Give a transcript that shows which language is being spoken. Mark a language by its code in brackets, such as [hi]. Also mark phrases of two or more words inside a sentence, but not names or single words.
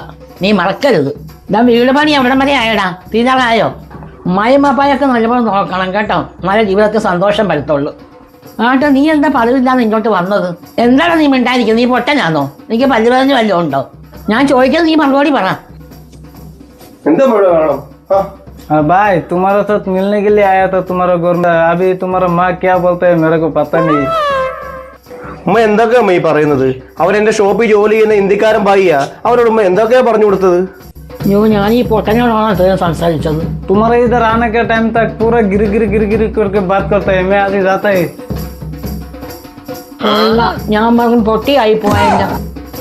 [ml] നീ മറക്കരുത്. ഇതാ വീട് പണി എവിടം വരെ ആയടാ? തീരാറായോ? ഉമ്മായും പാപ്പായൊക്കെ നല്ലപോലെ നോക്കണം കേട്ടോ, നല്ല ജീവിതത്തിൽ സന്തോഷം വരത്തുള്ളൂ. ആട്ടോ, നീ എന്താ പതിവില്ലാന്ന് ഇങ്ങോട്ട് വന്നത്? എന്താണ് നീ മിണ്ടായിരിക്കുന്നത്? നീ പൊട്ടനാണോ? എനിക്ക് പല്ലുവേദന വല്ലതും ഉണ്ടോ? ഞാൻ ചോദിക്കുന്നത് നീ മറുപടി പറ. [hi] भाई तुम्हारे साथ मिलने के लिए आया था तुम्हारा घर में. अभी तुम्हारा माँ क्या बोलते है मेरे को पता नहीं. [ml] ഉമ്മ എന്തൊക്കെയാ അമ്മ ഈ പറയുന്നത്? അവരെന്റെ ഷോപ്പിൽ ജോലി ചെയ്യുന്ന ഇന്ത്യക്കാരൻ ഭായിയാ. അവരോട് ഉമ്മ എന്തൊക്കെയാ പറഞ്ഞു കൊടുത്തത്? ഞാൻ ഈ പൊട്ടനോടാണ് സംസാരിച്ചത്. [hi] तुम्हारे इधर आने के टाइम तक पूरा गिर गिर गिर गिर करके बात करता है. मैं आगे जाता है. [ml] ഞാൻ പറഞ്ഞു പൊട്ടിയായി പോയ